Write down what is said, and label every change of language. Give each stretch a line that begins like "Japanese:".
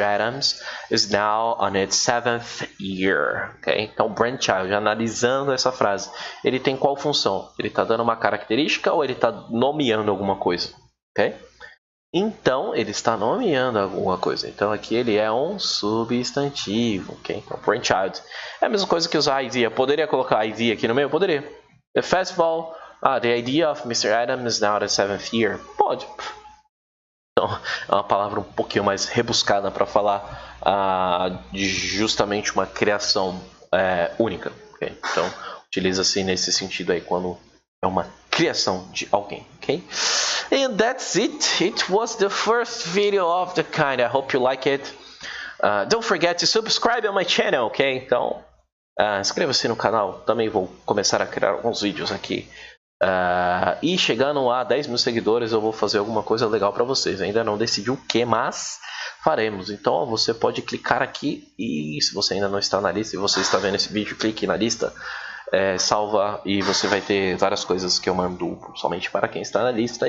English: Adams, is now on its 7th year. Okay?
Portuguese: Então, brainchild, analisando essa frase, ele tem qual função? Ele está dando uma característica ou ele está nomeando alguma coisa? Okay? Então, ele está nomeando alguma coisa. Então, aqui ele é um substantivo. Okay? Então, brainchild. É a mesma coisa que usar idea. Poderia colocar idea aqui no meio? Poderia.
English: The festival... the idea of Mr. Adams is now the 7th year.
Portuguese: Pode. Então, é uma palavra um pouquinho mais rebuscada para falar de justamente uma criação única. Okay? Então, utiliza-se nesse sentido aí quando é uma criação de alguém.
English: Okay? And that's it. It was the first video of the kind. I hope you like it. Don't forget to subscribe on my channel. Okay?
Portuguese: Então, inscreva-se no canal. Também vou começar a criar alguns vídeos aqui. E chegando a 10 mil seguidores eu vou fazer alguma coisa legal para vocês. Ainda não decidi o que, mas faremos. Então você pode clicar aqui e se você ainda não está na lista e você está vendo esse vídeo, clique na lista, salva e você vai ter várias coisas que eu mando somente para quem está na lista.